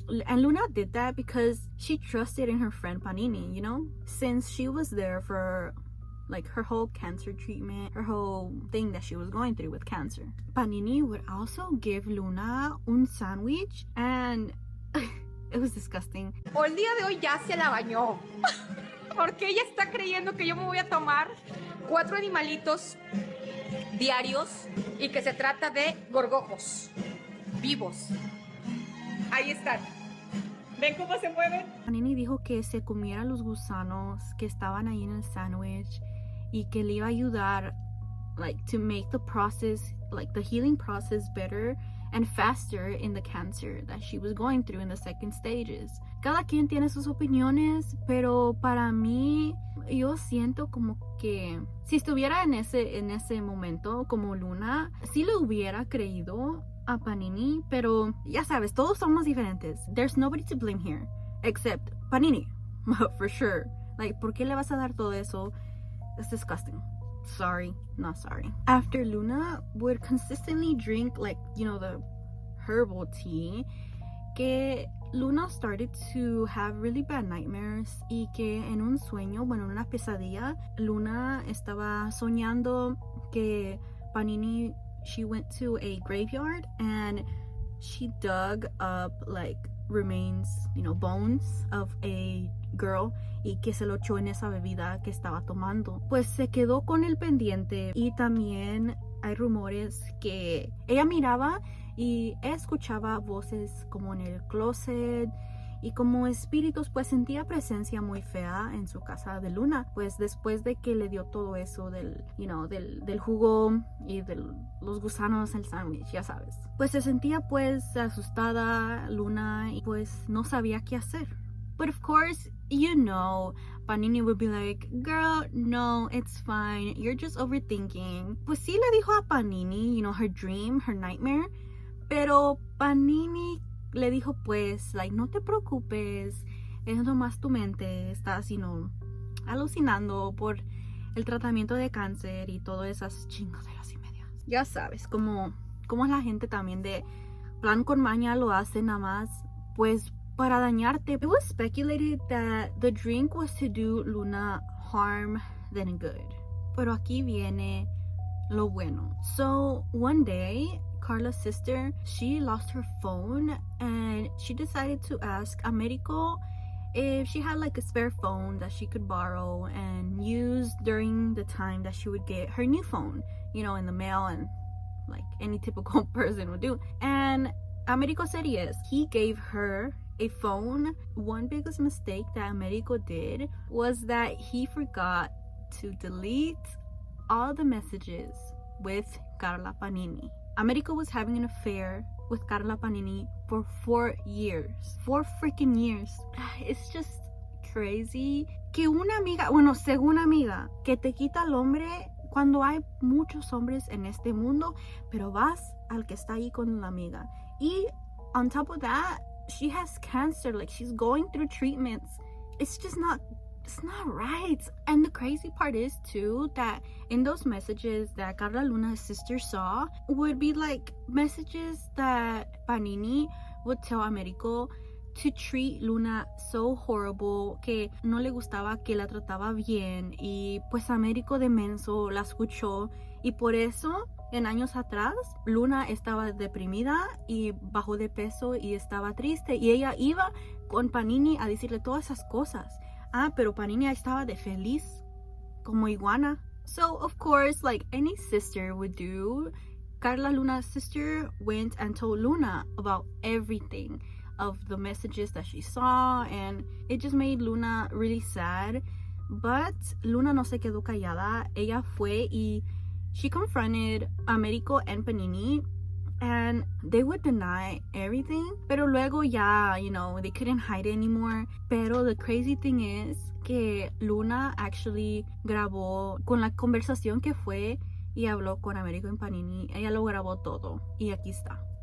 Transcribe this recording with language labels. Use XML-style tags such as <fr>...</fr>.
<en>And Luna did that because she trusted in her friend Panini, you know, since she was there for like her whole cancer treatment, her whole thing that she was going through with cancer. Panini would also give Luna</en> <es>un</es> <en>sandwich, and it was disgusting.</en> <es>O el día de hoy ya se la bañó. Porque ella está creyendo que yo me voy a tomar 4 animalitos diarios y que se trata de gorgojos vivos. Ahí están. ¿Ven cómo se mueven? Panini dijo que se comiera los gusanos que estaban ahí en el sándwich y que le iba a ayudar,</es> <en>like, to make the process, like the healing process better and faster in the cancer that she was going through in the second stages.</en> <es>Cada quien tiene sus opiniones, pero para mí, yo siento como que si estuviera en ese momento como Luna, sí le hubiera creído a Panini, pero ya sabes, todos somos diferentes.</es> <en>There's nobody to blame here, except Panini, for sure.</en> <es>Like, ¿por qué le vas a dar todo eso?</es> <en>It's disgusting. Sorry, not sorry. After Luna would consistently drink, like, you know, the herbal tea, que Luna started to have really bad nightmares</en> <es>y que en un sueño, bueno, en una pesadilla, Luna estaba soñando que Panini,</es> <en>she went to a graveyard and she dug up like remains, you know, bones of a girl,</en> <es>y que se lo echó en esa bebida que estaba tomando. Pues se quedó con el pendiente, y también hay rumores que ella miraba y escuchaba voces como en el closet y como espíritus, pues sentía presencia muy fea en su casa de Luna, pues después de que le dio todo eso del,</es> <en>you know,</en> <es>del jugo y de los gusanos el sándwich, ya sabes. Pues se sentía pues asustada Luna y pues no sabía qué hacer.</es> <en>But of course, you know, Panini would be like, girl, no, it's fine, you're just overthinking.</en> <es>Pues sí le dijo a Panini,</es> <en>you know, her dream, her nightmare,</en> <es>pero Panini le dijo pues, like, no te preocupes, es nomás tu mente, estás,</es> <en>you know,</en> <es>alucinando por el tratamiento de cáncer y todas esas chingaderas y medias. Ya sabes, como es la gente también de plan con maña, lo hace nada más, pues, para dañarte.</es> <en>It was speculated that the drink was to do Luna harm than good.</en> <es>Pero aquí viene lo bueno.</es> <en>So, one day, Carla's sister, she lost her phone and she decided to ask Americo if she had like a spare phone that she could borrow and use during the time that she would get her new phone, you know, in the mail, and like any typical person would do. And Americo said yes. He gave her a phone. One biggest mistake that Americo did was that he forgot to delete all the messages with Carla Panini. Americo was having an affair with Carla Panini for 4 years. 4 freaking years. It's just crazy</en> <es>que una amiga, bueno, según amiga, que te quita al hombre cuando hay muchos hombres en este mundo, pero vas al que está ahí con la amiga. Y</es> <en>on top of that, she has cancer, like she's going through treatments. It's just not, it's not right. And the crazy part is too that in those messages that Carla Luna's sister saw would be like messages that Panini would tell Americo to treat Luna so horrible,</en> <es>que no le gustaba que la trataba bien, y pues Americo de menso la escuchó, y por eso en años atrás Luna estaba deprimida y bajó de peso y estaba triste, y ella iba con Panini a decirle todas esas cosas. Pero Panini estaba de feliz como iguana.</es> <en>So of course, like any sister would do, Carla Luna's sister went and told Luna about everything of the messages that she saw, and it just made Luna really sad. But</en> <es>Luna no se quedó callada. Ella fue y</es> <en>she confronted Americo and Panini, and they would deny everything,</en> <es>pero luego ya,</es> <en>you know, they couldn't hide it anymore.</en> <es>Pero</es> <en>the crazy thing is</en> <es>que Luna actually grabó con la conversación que fue y habló con Americo y Panini. Ella lo grabó todo y aquí está.</es>